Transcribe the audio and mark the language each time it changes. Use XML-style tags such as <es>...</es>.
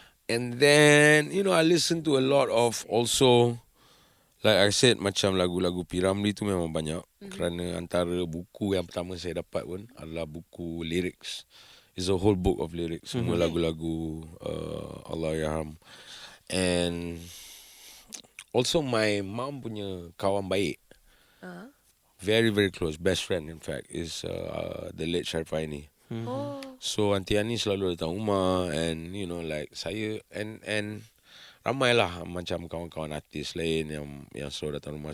<en>And then, you know, I listen to a lot of also, like I said,</en> <ms>macam lagu-lagu</ms> <en>P.</en> <ms>Ramlee tu memang banyak. Kerana antara buku yang pertama saya dapat pun adalah buku lyrics.</ms> <en>It's a whole book of lyrics.</en> <ms>Semua lagu-lagu Allahyarham.</ms> <en>And also my mom</en> <ms>punya kawan baik.</ms> <en>Very, very close. Best friend in fact is the late Syarifah.</en> <ms>So Aunty Ani selalu datang rumah.</ms> <en>And you know like</en> <ms>saya and ramai lah macam kawan-kawan artis lain yang selalu datang rumah.</ms>